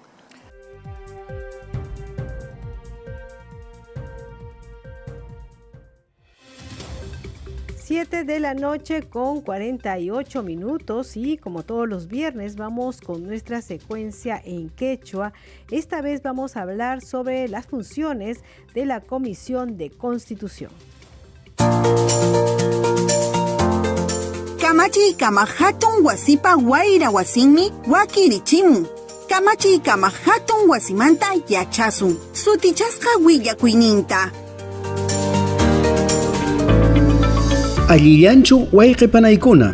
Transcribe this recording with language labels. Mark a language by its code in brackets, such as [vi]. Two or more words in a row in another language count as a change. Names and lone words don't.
[es] Siete de la noche con 48 minutos y como todos los viernes vamos con nuestra secuencia en quechua. Esta vez vamos a hablar sobre las funciones de la Comisión de Constitución. [qu] Kamachi kama hatun wasipa waira wasinmi wakirichimun. Kamachi kama hatun wasimanta yachasun. Sutichasqa willakuyninta. Allillanchu wayqipanaykuna.